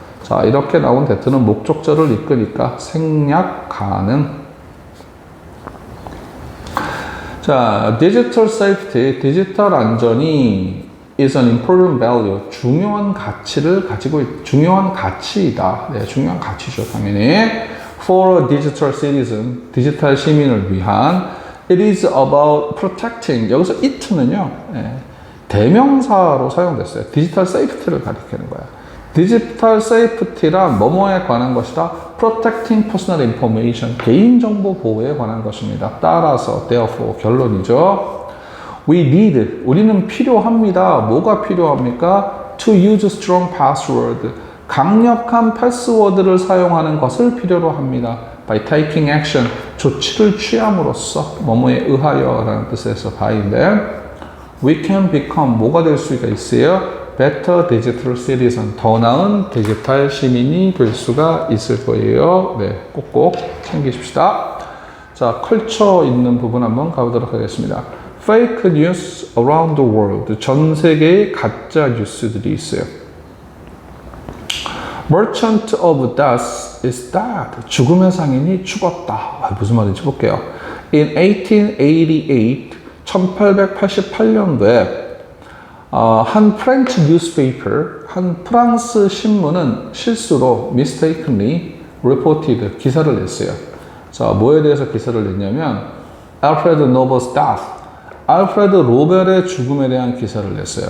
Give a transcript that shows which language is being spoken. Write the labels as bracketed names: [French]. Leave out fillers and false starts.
[Korean] 자, 이렇게 나온 that는 목적절을 이끄니까 생략 가능. 자, digital safety, 디지털 안전이 is an important value, 중요한 가치를 가지고 중요한 가치이다. 네, 중요한 가치죠, 당연히. [English] For a digital citizen, 디지털 시민을 위한 it is about protecting. [Korean] 여기서 it는요, 네, 대명사로 사용됐어요. 디지털 세이프티를 가리키는 거야. 디지털 세이프티란 뭐뭐에 관한 것이다. Protecting personal information, 개인정보 보호에 관한 것입니다. 따라서, therefore, 결론이죠. We need, 우리는 필요합니다. 뭐가 필요합니까? To use strong password, 강력한 패스워드를 사용하는 것을 필요로 합니다. By taking action, 조치를 취함으로써, 뭐뭐에 의하여 라는 뜻에서 by인데, we can become, 뭐가 될 수가 있어요? Better digital citizen, 더 나은 디지털 시민이 될 수가 있을 거예요. 네, 꼭꼭 챙기십시다. 자, 컬처 있는 부분 한번 가보도록 하겠습니다. Fake news around the world, 전 세계의 가짜 뉴스들이 있어요. [English] Merchant of death is dead, 죽음의 상인이 죽었다. [Korean] 무슨 말인지 볼게요. In 1888, 1888년도에 한 프렌치 뉴스페이퍼, 한 프랑스 신문은 실수로 mistakenly reported, 기사를 냈어요. 자, 뭐에 대해서 기사를 냈냐면 알프레드 노벨's death, 알프레드 노벨의 죽음에 대한 기사를 냈어요.